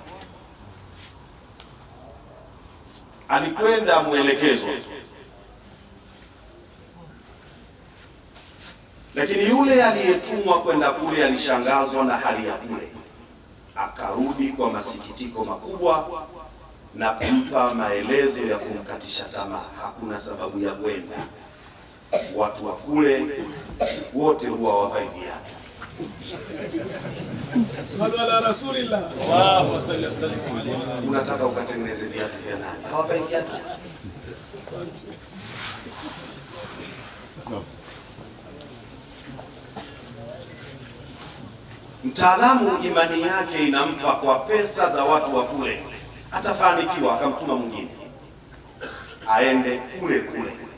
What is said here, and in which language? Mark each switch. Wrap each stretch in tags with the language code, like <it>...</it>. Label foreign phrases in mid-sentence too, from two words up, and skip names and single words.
<sw>Alikwenda mwelekezo, lakini yule aliyetumwa kwenda kule alishangazwa na hali ya kule, akarudi kwa masikitiko makubwa na kumpa maelezo ya kumkatisha tamaa. Hakuna sababu ya kwenda, watu wa kule wote huwa wavai viatu.</sw> <ar>صلوا على رسول الله. اللهم صل وسلم عليه.</ar> <sw>Unataka ukatengeneze viatu vya nani? Hawavai viatu. Mtaalamu imani yake inampa kwa pesa za watu wa kule, atafanikiwa, akamtuma mwingine aende kule kule.</sw>